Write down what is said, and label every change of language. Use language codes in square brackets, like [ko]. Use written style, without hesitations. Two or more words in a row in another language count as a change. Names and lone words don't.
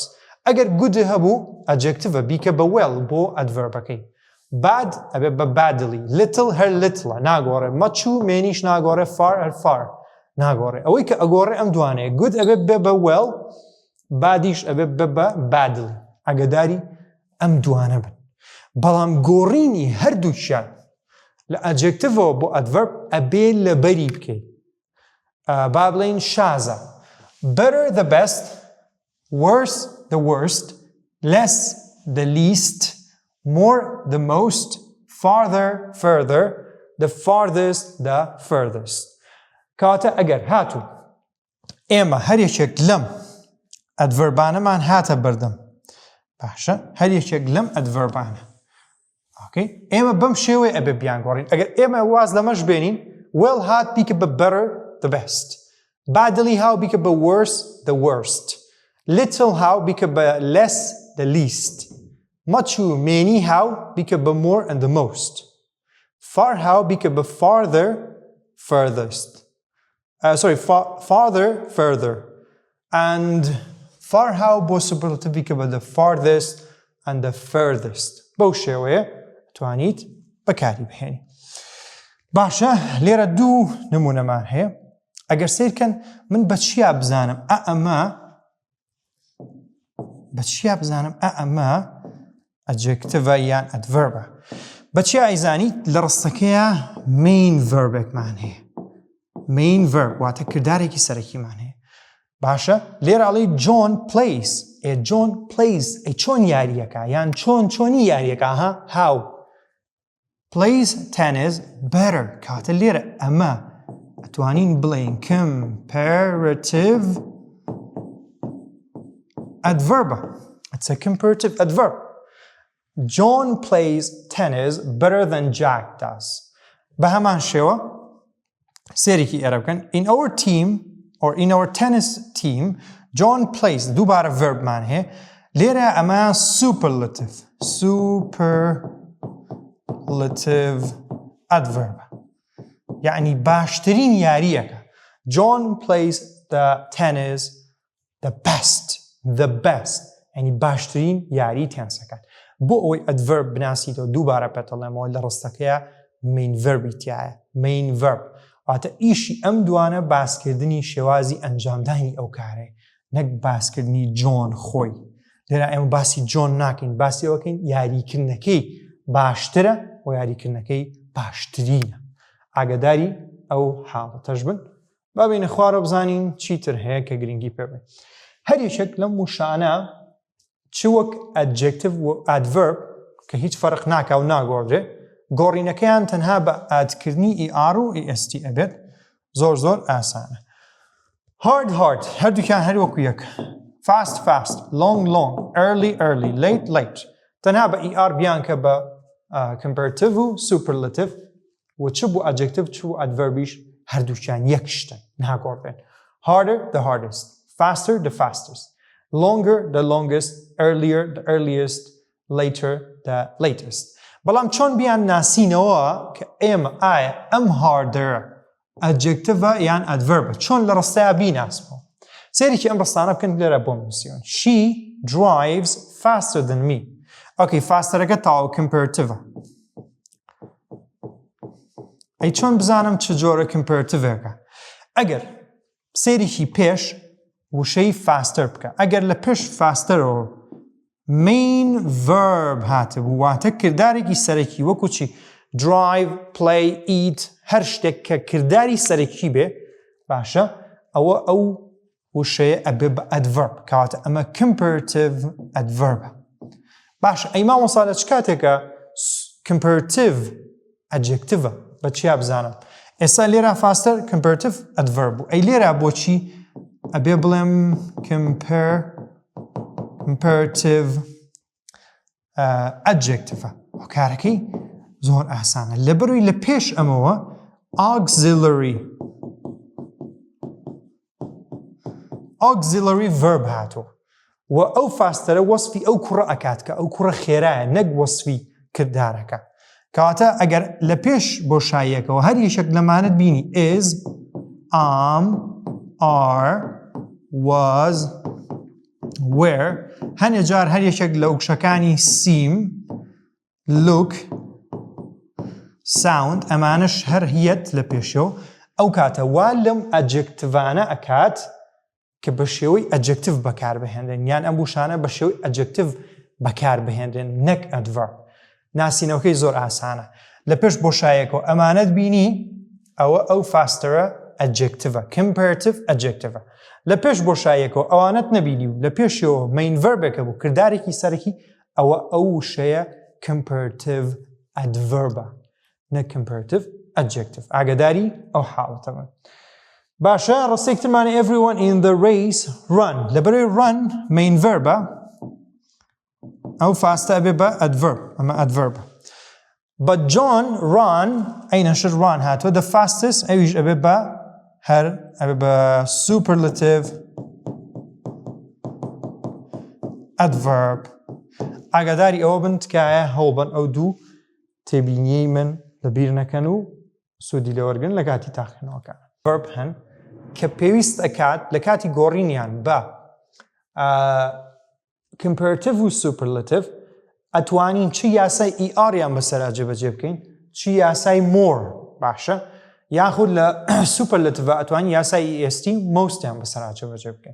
[ckb] ئەگەر good هەبوو adjective بیکە بە well بۆ adverbەکەی bad ئەبێ بە [en] badly little [ckb] هەر little ناگۆڕێ much و manyش ناگۆڕێ far هەر far ناگۆڕێ ئەوەی کە ئەگۆڕێ ئەم دوانەیە good ئەبێ بێ بە well badیش ئەبێ بێ بە badly ئاگاداری ئەم دوانە بن بەڵام گۆڕینی هەردووچیان لە adjectivەوە بۆ adverb ئەبێ لەبەری بکەیت با بڵێن شازە [en] better the best worse the worst less the least, more, the most, farther, further, the farthest, the furthest. [ckb] کاتە ئەگەر هاتوو ئێمە هەرێکێک لەم ئەدڤەربانەمان هاتە بەردەم باشە هەرێکێک لەم ئەدڤەربانە ئێمە بەم شێوەیە ئەبێ بیانگۆڕین ئەگەر ئێمە واز لەمەش بێنین well هات بیکە بە [en] better the best badly [ckb] هاو بیکە بە [en] worse the worst little [ckb] هاو بیکە بە [en] less the least much [ckb] و many هاو بیکە بە [en] more and the most far [ckb] هاو بیکە بە [en] farther furthest farther further and far [ckb] هاو بۆ superlative بیکە بە [en] the farthest and the furthest [ckb] بەو شێوەیە توانیت بەکاری بهێنی باشە لێرە دوو نمونەمان هەیە ئەگەر سیرکەن من بە چیا بزانم ئەمە adjective یان adverb بە چیا ئەیزانی لە ڕستەکەیە [en] main verb [ckb] ێکمان هەیە [en] main verb [ckb] واتە کردارێکی سەرەکیمان هەیە باشە لێرە ئەڵێ [en] John plays John plays [ckb] چۆن یاریەکە یان چۆنی یاریەکە [en] how plays tennis better [ckb] کاتە لێرە ئەمە ئەتوانین بڵێن comparative [en] adverb it's a comparative adverb John plays tennis better than Jack does [ckb] بە هەمان شێوە سێرێکی ئێرە بکەن [en] in our team or in our tennis team John plays [ckb] دووبارە verbمان هەیە لێرە ئەمە [en] superlative [ckb] adverb یعنی باشترین یاریەکە [en] John plays the tennis the best [ckb] یعنی باشترین یاری تێنسەکان بۆ ئەوەی adverb بناسیتەوە دووبارە پێتەڵێمەوە لە ڕستەکەیە [en] main verbi [ckb] تایە [en] main verb [ckb] واتە ئیشی ئەم دوانە باسکردنی شێوازی ئەنجامدانی ئەو کارەیە نەک باسکردنی جۆن خۆی لێرە ئێمە باسی جۆن ناکەین باسی ئەوەکەین یاریکردنەکەی باشترە و یاریکردنەکەی باشترینە ئاگاداری ئەو حاڵەتەش بن بابینە خوارە بزانین چیتر هەیە کە گرنگی پێ بێت هەریەکێک لەم وشانە چ وەک adjective و adverb کە هیچ فەرق ناکا و ناگۆڕدرێ گۆڕینەکەیان تەنها بە ئادکردنی ER و EST ئەبێت زۆر ئاسانە hard هەردووکیان هەر وەکو یەک [en] fast long early late [ckb] تەنها بە ER بیان کە بە comparative و superlative و چ بوو adjective چ بوو adverbiش هەردووکیان یەک شتن ناگۆڕدرێن [en] harder the hardest faster the fastest longer the longest earlier the earliest later the latest [ckb] بەڵام چۆن بیان ناسینەوە کە ئێمە ئایا ئەم harder adjective یان adverb چۆن لە ڕستەیە بیناسمەوە سێرێکی ئەم ڕستانە بکەن لێرە بۆ نووسیون [en] she drives faster than me [ckb] fasterەکە تاوە comparative ئەی چۆن بزانم چ جۆرە comparative-ەکە ئەگەر سێرێکی پێش وشەی faster بکە ئەگەر لە پێش fasterەوە [en] main verb [ckb] هاتە بوو واتە کردارێکی سەرەکی وەکو چی [en] drive, play, eat [ckb] هەر شتێک کە کرداری سەرەکی بێ باشە ئەو وشەیە ئەبێ بە adverb کەواتە ئەمە [en] comparative adverb [ckb] باش ئەی مامۆستا لە چ کاتێکە [en] comparative adjective [ckb] بە چیا بزانم ئێستا لێرە [en] faster comparative adverb [ckb] بوو ئەی لێرە بۆچی ئەبێ بڵێم [en] comparative adjective [ckb] کارەکەی زۆر ئاسانە لەبەروی لە پێش ئەمەوە [en] auxiliary verb [ckb] هاتۆ و ئەو فاستەرە وەسفی ئەو کوڕە ئەکات کە ئەو کوڕە خێرایە نەک وەسفی کردارەکە کەواتە ئەگەر لە پێش بۆشاییەکەوە هەر یەشێک لەمانت بینی [en] is, am, are, was, where [ckb] هەنێ جار هەر یەکێک لە وشەکانی [en] seem, look, [ckb] sound ئەمانش هەر هیەت لە پێشەوە ئەو کاتە وا لەم ئەجێکتڤانە ئەکات کە بە شێوەی ئەجێکتیڤ بەکاربهێنرێن یان ئەم وشانە بە شێوەی ئەجێکتیڤ بەکاربهێنرێن نەک ئەدڤەرب ناسینەوەکەی زۆر ئاسانە لە پێش بۆشایەکەوە ئەمانەت بینی ئەوە ئەو فاستەرە ئەجێکتیڤە comparative ئەجێکتیڤە لە پێش بۆشایەکەوە ئەوانەت نەبینی و لە پێشەوە [en] main verb [ckb] ێکە بوو کردارێکی سەرەکی ئەو شەیە [en] comparative adverb [ckb] نە [en] comparative adjective [ckb] ئاگاداری ئەو حاڵەتە بن. باشە ڕستێکترمانە [en] everyone in the race run [ckb] لەبەرەوەی [en] run main verb [ckb] ە ئەو فاستە ئەبێ بە adverb ئەمە adverb. [en] But John ran [ckb] ئەینەشر run هاتووە [en] the fastest [ckb] ئەویش ئەبێ بە هەر ئەبێ بە [en] superlative adverb. [ckb] ئاگاداری ئەوە بن تکایە هەوڵبن ئەو دوو تێبینیەی من لەبیر نەکەن و سوودی لێوەرگن لە کاتی تاقیکردنەوەکان. verb هەن کە پێویست ئەکات لە کاتی گۆڕینیان بە comparative و superlative ئەتوانین چی یاسای ئیئاریان بەسەرا جێبەجێ بکەین چی یاسای more باشە یاخود لە superlative ئەتوانین یاسای [en] est most [ckb] یان بەسەرا جێبەجێ بکەین.